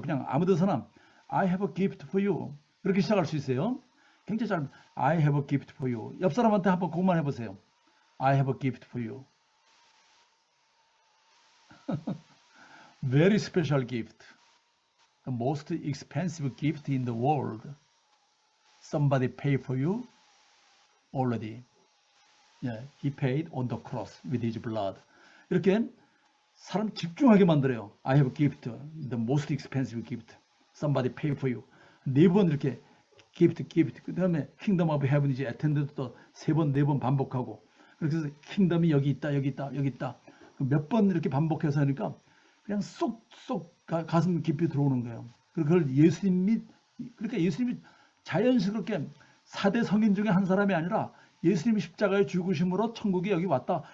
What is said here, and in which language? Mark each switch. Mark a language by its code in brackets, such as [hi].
[ko] 그냥 아무 데서나 [en] I have a gift for you [ko] 그렇게 시작할 수 있어요. 굉장히 잘 [en] I have a gift for you. [ko] 옆 사람한테 한번 그것만 해보세요. [en] I have a gift for you. Very special gift. The most expensive gift in the world. Somebody paid for you already. Yeah, he paid on the cross with his blood. [ko] 이렇게 사람 집중하게 만들어요. [en] I have a gift, the most expensive gift. Somebody paid for you. [ko] 4번 이렇게 [en] gift. [ko] 그 다음에 kingdom of heaven 이제 attend도 또 3번, 4번 반복하고. 그렇게 해서 kingdom이 여기 있다. 몇 번 이렇게 반복해서 하니까 그냥 쏙쏙 가슴 깊이 들어오는 거예요. 그걸 그러니까 예수님이 자연스럽게 4대 성인 중에 한 사람이 아니라 예수님이 십자가에 죽으심으로 천국에 여기 왔다.